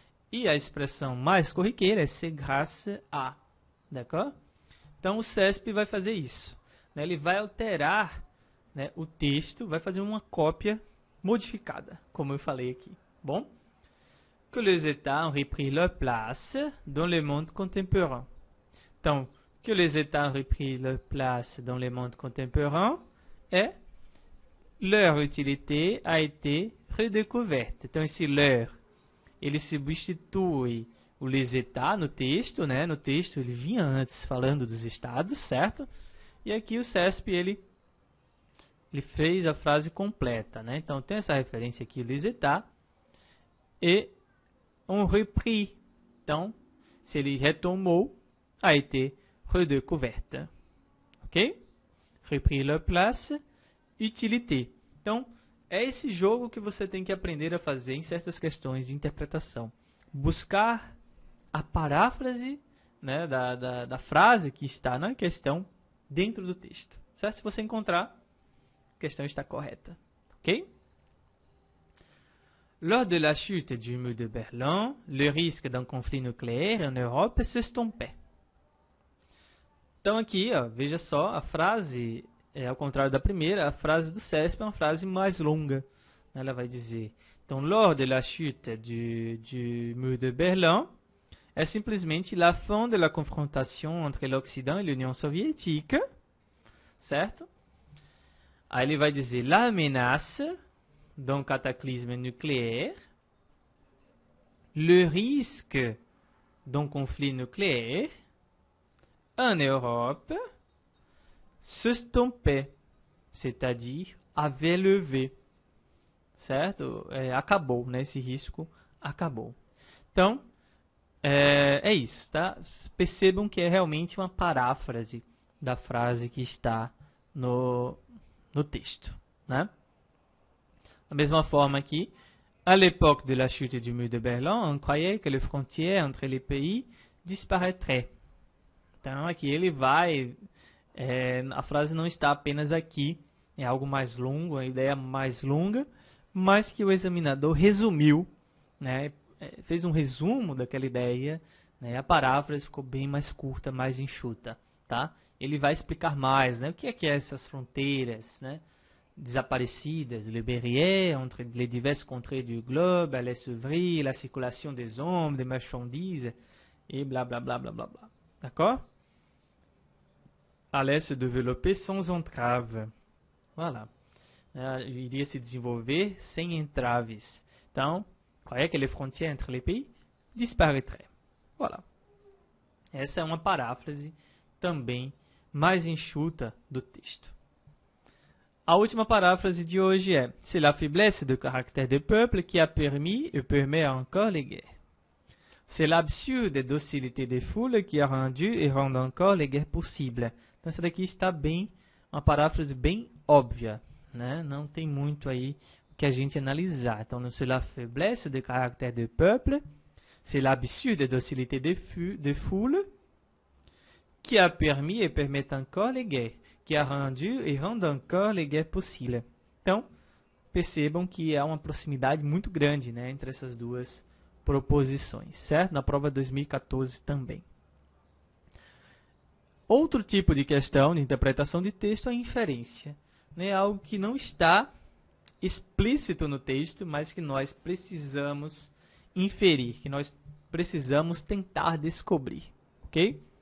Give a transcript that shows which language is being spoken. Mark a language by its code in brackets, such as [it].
[pt] E a expressão mais corriqueira é [fr] c'est grâce à, d'accord? [pt] Então o CESP vai fazer isso, né? Ele vai alterar, né, o texto, vai fazer uma cópia modificada, como eu falei aqui. Bom? [fr] Que les États ont repris leur place dans le monde contemporain. Então, que les États ont repris leur place dans le monde contemporain é leur utilité a été redécouverte. [pt] Então, esse leur, ele substitui o les États no texto, né? No texto ele vinha antes falando dos estados, certo? E aqui o CESP, ele fez a frase completa, né? Então, tem essa referência aqui, [fr] les États, et ont repris. [pt] Então, se ele retomou, [fr] a été redécouverte. [pt] Ok? [fr] Repris leur place, utilité. [pt] Então, é esse jogo que você tem que aprender a fazer em certas questões de interpretação. Buscar a paráfrase, né, da frase que está na questão dentro do texto. Certo? Se você encontrar, a questão está correta. Ok? [fr] Lors de la chute du mur de Berlin, le risque d'un conflit nucléaire en Europe s'estompait. [pt] Então aqui, ó, veja só, a frase, ao contrário da primeira, a frase do CESP é uma frase mais longa. Ela vai dizer, então, [fr] lors de la chute du mur de Berlin, é simplesmente la fin de la confrontation entre l'Occident et l'Union soviétique, certo? [pt] Aí ele vai dizer, [fr] la menace d'un cataclysme nucléaire, le risque d'un conflit nucléaire en Europe s'estompait, c'est-à-dire avait levé, certo? [pt] Acabou, né? Esse risco acabou. Então, é isso, tá? Percebam que é realmente uma paráfrase da frase que está no texto, né? Da mesma forma aqui, [fr] à l'époque de la chute du mur de Berlin, on croyait que les frontières entre les pays disparaîtraient. [pt] Então aqui ele vai, a frase não está apenas aqui, é algo mais longo, a ideia mais longa, mas que o examinador resumiu, né, fez um resumo daquela ideia, né, a paráfrase ficou bem mais curta, mais enxuta, tá? Ele vai explicar mais, né, o que é essas fronteiras, né, desaparecidas, [fr] le barrière entre les diverses contrées du globe, allait s'ouvrir, la circulation des hommes, des marchandises, et blá blá blá blá blá blá. D'accord? Allait se développer sans entrave. [pt] Voilà. Iria se desenvolver sem entraves. Então, qual é aquela [fr] frontière entre les pays? Disparaîtrait. Voilà. [pt] Essa é uma paráfrase também mais enxuta do texto. A última paráfrase de hoje [fr] é c'est la faiblesse de caractère des peuples qui a permis et permet encore les guerres. C'est l'absurde docilité des foules qui a rendu et rend encore les guerres possibles. [pt] Então, essa daqui está bem, uma paráfrase bem óbvia, né? Não tem muito aí o que a gente analisar. [fr] Então, c'est la faiblesse de caractère des peuples, c'est l'absurde docilité des foules qui a permis et permet encore les guerres, que a rendu e rend encore les guerres possibles. [pt] Então, percebam que há uma proximidade muito grande, né, entre essas duas proposições, certo? Na prova 2014 também. Outro tipo de questão de interpretação de texto é a inferência, né? Algo que não está explícito no texto, mas que nós precisamos inferir, que nós precisamos tentar descobrir, ok?